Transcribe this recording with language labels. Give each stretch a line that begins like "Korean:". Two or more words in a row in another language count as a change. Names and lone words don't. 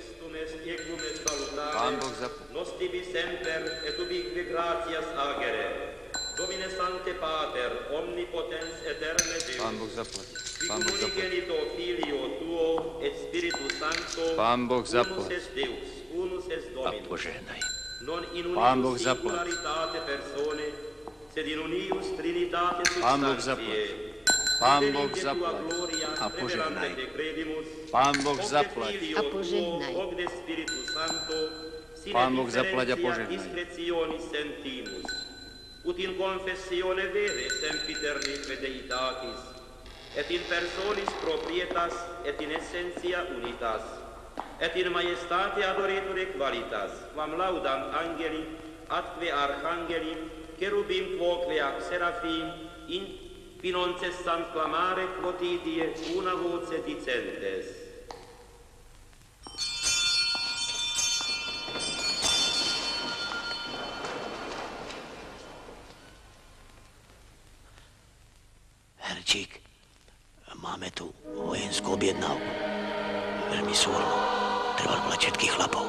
Slovak: Pán Boh zaplať.
Latin: Nostibi semper et ubique gratias agere. Domine sancte pater, omnipotens eterne Deus.
Slovak: Pán Boh zaplať. Pán Boh zaplať.
Latin: Unigenito filio tuo et spiritus sancto.
Slovak: Pán Boh zaplať.
Latin: Unus est Deus, unus est
Slovak: A
Latin: Dominus.
Slovak: požehnaj.
Latin: Non in
Slovak: Pán Boh
Latin: unius
Slovak: zaplať.
Latin: singularitate persone, sed in unius trinitate
Slovak: Pán Boh
Latin: substantiae.
Slovak: zaplať. Pán Boh zaplať. A požehnaj. Pán Boh zaplať. A požehnaj. Pán Boh zaplať a požehnaj.
Latin: Ut in confessione vere sempiternique deitatis, et in personis proprietas, et in essentia unitas, et in majestate adoreture qualitas, quam laudant angeli, atque archangeli, cherubim quoque ac serafim, qui non cessant clamare quotidie una voce dicentes.
Slovak: Herčík, máme tu vojenskú objednávku. Veľmi súrnu. Treba volať všetkých chlapov.